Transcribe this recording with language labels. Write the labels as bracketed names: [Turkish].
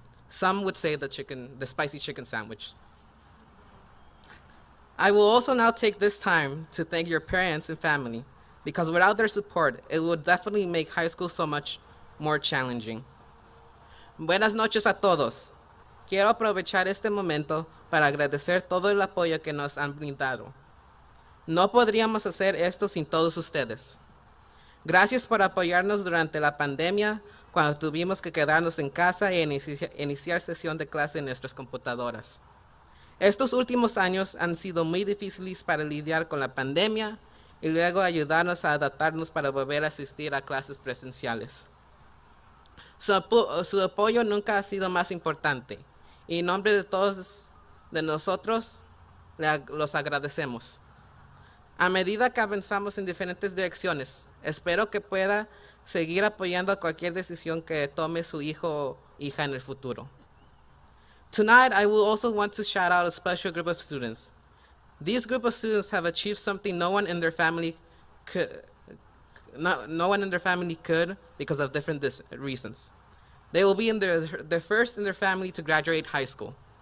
[English] Some would say the spicy chicken sandwich. I will also now take this time to thank your parents and family, because without their support, it would definitely make high school so much more challenging. [Spanish] Buenas noches a todos. Quiero aprovechar este momento para agradecer todo el apoyo que nos han brindado. No podríamos hacer esto sin todos ustedes. Gracias por apoyarnos durante la pandemia, cuando tuvimos que quedarnos en casa e iniciar sesión de clase en nuestras computadoras. Estos últimos años han sido muy difíciles para lidiar con la pandemia y luego ayudarnos a adaptarnos para volver a asistir a clases presenciales. Su apoyo nunca ha sido más importante y en nombre de todos de nosotros los agradecemos. A medida que avanzamos en diferentes direcciones, espero que pueda seguir apoyando cualquier decisión que tome su hijo o hija en el futuro. [English] Tonight, I will also want to shout out a special group of students. These group of students have achieved something no one in their family could because of different reasons. They will be in their first in their family to graduate high school.